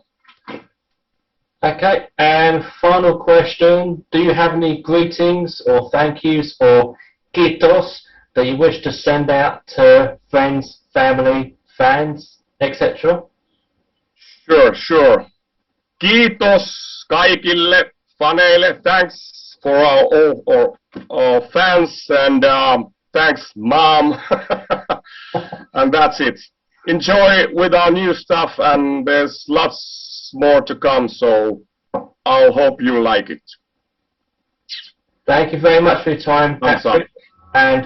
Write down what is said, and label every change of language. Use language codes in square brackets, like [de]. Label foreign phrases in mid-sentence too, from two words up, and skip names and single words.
[en] Okay, and final question: do you have any greetings or thank yous or kiitos that you wish to send out to friends, family, fans, etc.? Sure. [fi] Kiitos kaikille faneille. [en] Thanks for our fans, and thanks, Mom. And that's it. Enjoy with our new stuff, and there's lots more to come, so I hope you like it. Thank you very much for your time, Patrik, and